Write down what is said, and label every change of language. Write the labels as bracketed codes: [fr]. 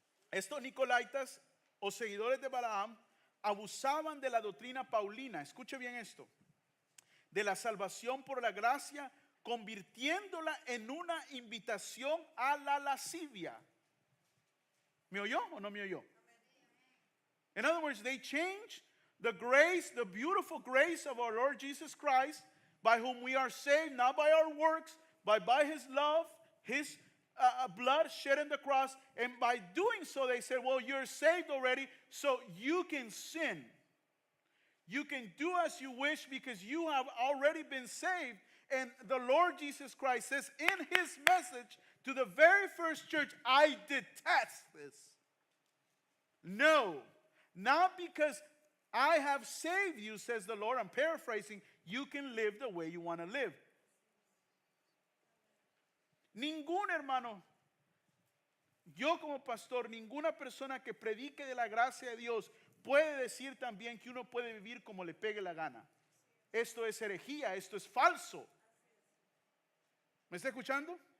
[es] Estos nicolaitas o seguidores de Balaam abusaban de la doctrina paulina. Escuche bien esto. De la salvación por la gracia, convirtiéndola en una invitación a la lascivia. ¿Me oyó o no me oyó? [en] In other words, they changed the grace, the beautiful grace of our Lord Jesus Christ, by whom we are saved, not by our works, but by His love, His blood shed on the cross. And by doing so, they said, well, you're saved already, so you can sin. You can do as you wish because you have already been saved. And the Lord Jesus Christ says in His message to the very first church, I detest this. No, not because I have saved you, says the Lord. I'm paraphrasing. You can live the way you want to live. [es] Ningún hermano, yo como pastor, ninguna persona que predique de la gracia de Dios puede decir también que uno puede vivir como le pegue la gana. Esto es herejía, esto es falso. ¿Me está escuchando?